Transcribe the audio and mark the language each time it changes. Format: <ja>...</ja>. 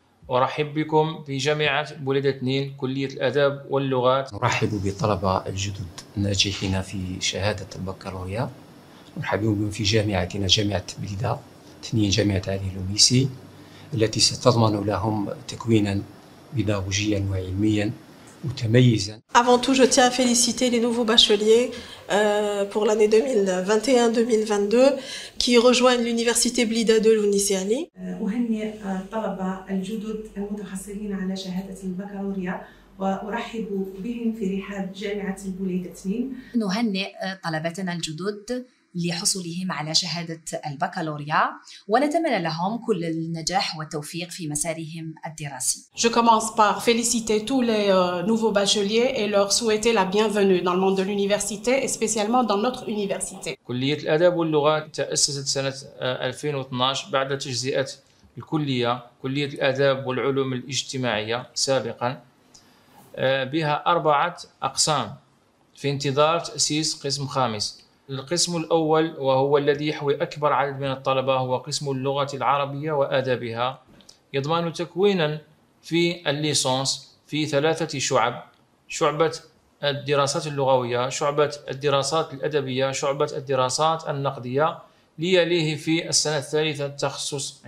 <ar>أرحب بكم في جامعة بوليدة 2 كلية الآداب واللغات. نرحب بالطلبة الجدد الناجحين في شهادة البكالوريا، نرحب بهم في جامعتنا جامعة بوليدة 2 جامعة علي لونسي، التي ستضمن لهم تكوينا بيداغوجيا وعلميا متميزا.</ar> <fr>Avant tout, je tiens à féliciter les nouveaux bacheliers pour l'année 2021-2022 qui rejoignent l'université Blida de l'Unissiali.</fr> <ar>أهنئ الطلبة الجدد المتحصلين على شهادة البكالوريا وأرحب بهم في رحاب جامعة البوليدة 2. نهنئ طلبتنا الجدد لحصولهم على شهادة البكالوريا ونتمنى لهم كل النجاح والتوفيق في مسارهم الدراسي.</ar> <fr>Je commence par féliciter tous les nouveaux bacheliers et leur souhaiter la bienvenue dans le monde de l'université et spécialement dans notre université.</fr> <ar>كلية الآداب واللغات تأسست سنة 2012 بعد تجزئة الكلية كلية الآداب والعلوم الاجتماعية سابقا، بها 4 أقسام في انتظار تأسيس قسم خامس. القسم الأول وهو الذي يحوي أكبر عدد من الطلبة هو قسم اللغة العربية وآدابها، يضمن تكوينا في الليسانس في 3 شعب: شعبة الدراسات اللغوية، شعبة الدراسات الأدبية، شعبة الدراسات النقدية، ليليه في السنة الثالثة التخصص.</ar>